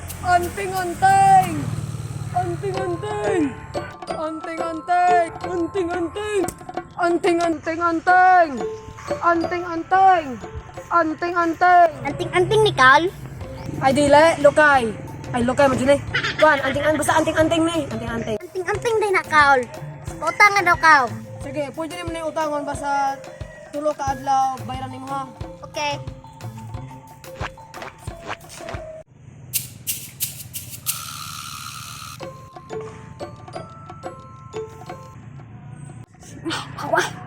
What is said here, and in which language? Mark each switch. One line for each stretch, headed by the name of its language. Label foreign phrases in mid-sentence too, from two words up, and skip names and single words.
Cebuano: Anting-anting! Anting-anting! Anting-anting! Anting-anting! Anting-anting-anting! Anting-anting! Anting-anting! Anting-anting ni Carl. Ay dili, lukay. Ay lukay mo dili. Kuan, anting-anting basta anting-anting ni. Anting-anting. Anting-anting din na Carl. Utang nga daw Carl. Sige, pwede naman na utangon basta tulo ka adlaw bayaran nimo ha. Okay. Awa.